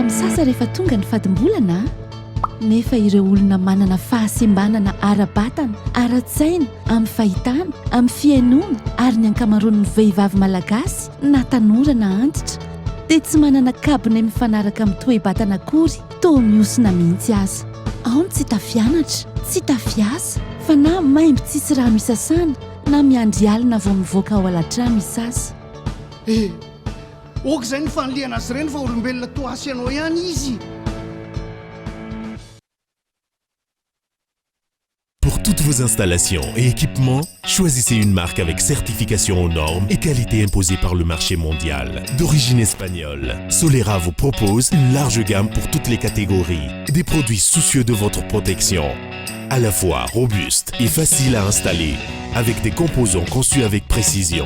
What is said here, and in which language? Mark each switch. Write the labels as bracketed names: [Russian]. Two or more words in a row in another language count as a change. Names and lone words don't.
[Malagasy] misasa rehefa tonga ny fatim-bolana nefa ireo olona manana fahasembanana ara-batana ara-tsaina amin'ny fahitana amin'ny fiainona ary ny ankamaroan'ny vehivavy malagasy na tanora na antitra dia tsy manana kabony mifanaraka amin'ny toe-batana akory toa miosina mihitsy aza ao ny tsy tafianatra tsy tafiasa fa na maimbo tsisy rano isasana na miandry alina vao mivoaka ao alatrano isasa. Oka izay ny fanoliana azy ireny fa olombelona toa asy ianao ihany izy. [French] vos installations et équipements, choisissez une marque avec certification aux normes et qualité imposée par le marché mondial. D'origine espagnole, Solera vous propose une large gamme pour toutes les catégories. Des produits soucieux de votre protection, à la fois robustes et faciles à installer, avec des composants conçus avec précision.